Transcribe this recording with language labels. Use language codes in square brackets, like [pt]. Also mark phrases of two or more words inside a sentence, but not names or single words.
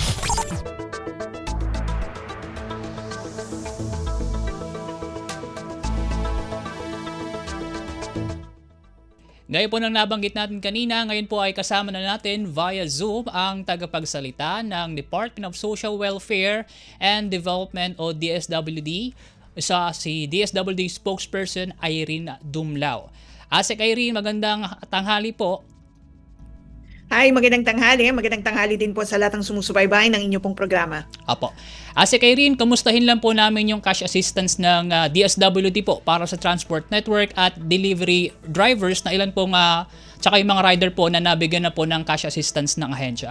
[tl] Gaya po ng nabanggit natin kanina, ngayon po ay kasama na natin via Zoom ang tagapagsalita ng [en] Department of Social Welfare and Development [tl] o DSWD, si DSWD spokesperson Irene Dumlao. Asek Irene, magandang tanghali po. Hi, magandang tanghali. Magandang tanghali din po sa lahat ng sumusubaybay ng inyo pong programa. Apo. Asek Irene, kamustahin lang po namin yung [en] cash assistance [tl] ng DSWD po para sa [en] transport network [tl] at [en] delivery drivers [tl] na ilan pong tsaka yung mga rider po na nabigyan na po ng [en] cash assistance [tl] ng ahensya.